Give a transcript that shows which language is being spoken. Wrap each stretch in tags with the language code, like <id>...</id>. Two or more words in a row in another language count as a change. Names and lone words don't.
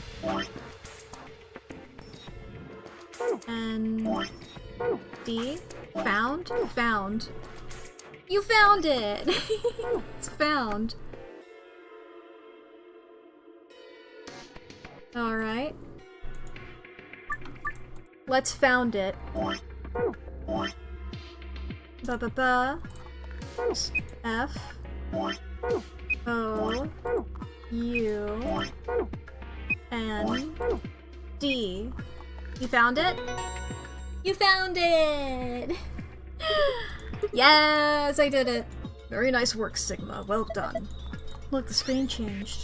<en>N-D? Found? Found. You found it! It's found. Alright. Let's found it. Ba-ba-ba. F. O. U. N. D. You found it? You found it! Yes, I did it! Very nice work, Sigma. Well done. Look, the screen changed.</en>